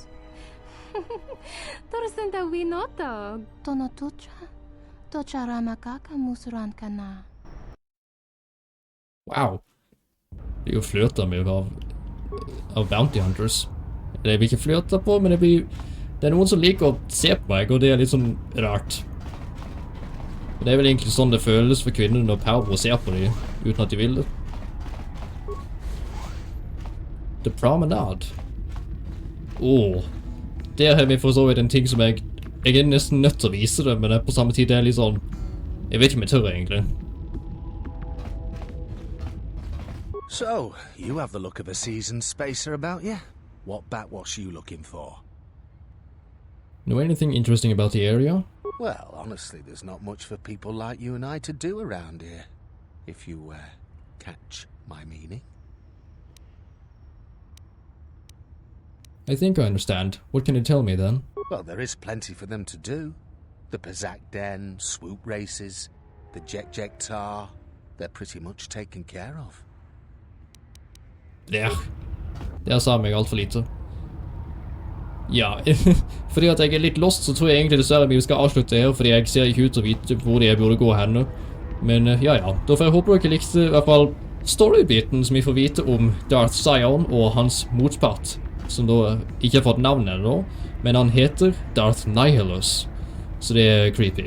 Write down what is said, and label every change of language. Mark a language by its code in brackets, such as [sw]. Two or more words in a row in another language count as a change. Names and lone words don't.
[no] Torsenta winota, tonotucha, tocha ramakaka musurankana. Wow. Det er jo fløter med av Bounty Hunters. Det blir ikke fløter på, men det er noen som liker å se på meg, og det er litt sånn rart. Det er vel egentlig sånn det føles for kvinner når Power ser på dem, uten at de vil det. The Promenade. Der har vi for så vidt en ting som jeg er nesten nødt til å vise det, men på samme tid er det litt sånn, jeg vet ikke om jeg tør egentlig. [en] So, you have the look of a seasoned spacer about you. What backwash are you looking for? Know anything interesting about the area? Well, honestly, there's not much for people like you and I to do around here. If you, catch my meaning. I think I understand. What can you tell me then? Well, there is plenty for them to do. The Pazak Den, swoop races, the Jektar, they're pretty much taken care of. [no] Der sa meg alt for lite. Ja, fordi at jeg er litt lost, så tror jeg egentlig dessverre vi skal avslutte her, fordi jeg ser ikke ut til å vite hvor jeg burde gå henne. Men ja, da får jeg håpe dere likte i hvert fall storybiten som vi får vite om Darth Sion og hans motpart, som da ikke har fått navnet ennå, men han heter Darth Nihilus, så det er creepy.